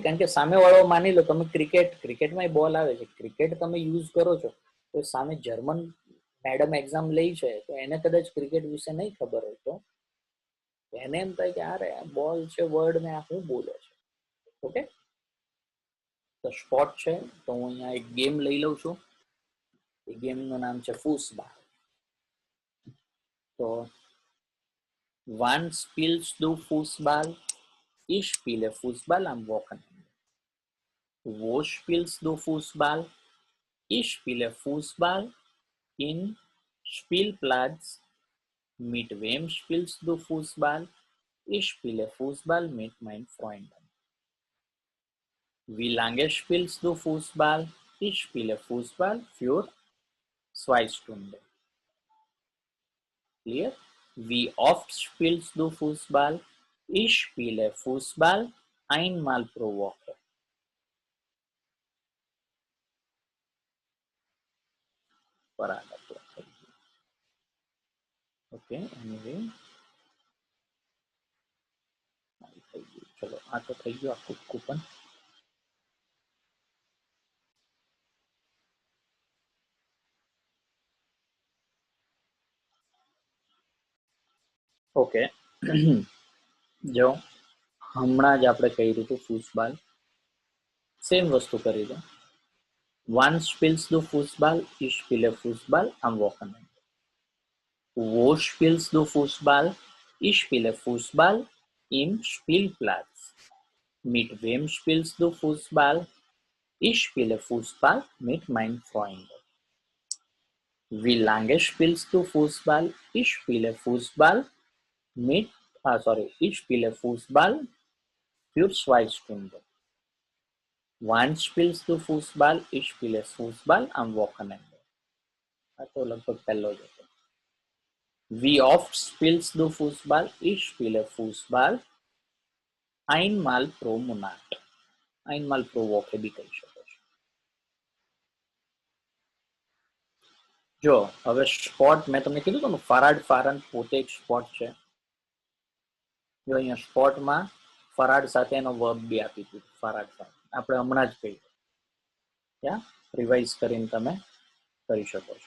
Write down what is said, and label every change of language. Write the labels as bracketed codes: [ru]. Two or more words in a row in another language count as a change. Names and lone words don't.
[gu] કારણ કે સામેવાળો માની લો તમે ક્રિકેટમાં બોલ આવે છે, ક્રિકેટ તમે યુઝ કરો છો, તો સામે [en] German madam [gu] એક્ઝામ લઈ છે, તો એને કદાચ ક્રિકેટ વિશે નહીં ખબર હોય, તો એને એમ થાય કે અરે બોલ છે વર્ડ ને આ શું બોલે છે. ઓકે, તો સ્પોર્ટ છે, તો હું અહીંયા એક ગેમ લઈ લઉં છું. એ ગેમનું નામ છે ફૂસબાલ. [de] તો wann spielst du Fußball? Ich spiele Fußball am Wochenende. Wo spielst du Fußball? Ich spiele Fußball in Spielplatz. Mit wem spielst du Fußball? Ich spiele Fußball mit meinen Freunden. Wie lange spielst du Fußball? Ich spiele Fußball für 2 Stunden. Clear? Wie oft spielst du Fußball? Ich spiele Fußball einmal pro Woche. [gu] બરાબર. [en] okay, anyway [gu] થઈ ગયું. ચલો, આ તો થઈ ગયું આખું કૂપન. ઓકે, જો હમણાં જ આપણે કર્યું હતું ફૂસબાલ, સેમ વસ્તુ કરી દો. [de] Wann spielst du Fußball? Ich spiele Fußball am Wochenende. Wo spielst du Fußball? Ich spiele Fußball im Spielplatz. Mit wem spielst du Fußball? Ich spiele Fußball mit meinen Freunden. Wie lange spielst du Fußball? Ich spiele Fußball mit, ich spiele Fußball für 2 Stunden. Wann spielst du Fußball? Ich spiele Fußball am Wochenende. [gu] આ તો લગભગ પહેલો જ હતો. [de] Wie oft spielst du Fußball? Ich spiele Fußball einmal pro Monat. Einmal pro Woche [gu] બી કહી શકો છો. જો હવે સ્પોટ મેં તમને કીધું હતું [de] Fahrrad fahren [gu] પોતે એક સ્પોટ છે. જો અહીંયા સ્પોટમાં ફરાડ સાથે એનો વર્બ બી આપી દીધું. ફરાડ સાથે આપણે હમણાં જ કહ્યું. ત્યાં રિવાઇઝ કરીને તમે કરી શકો છો.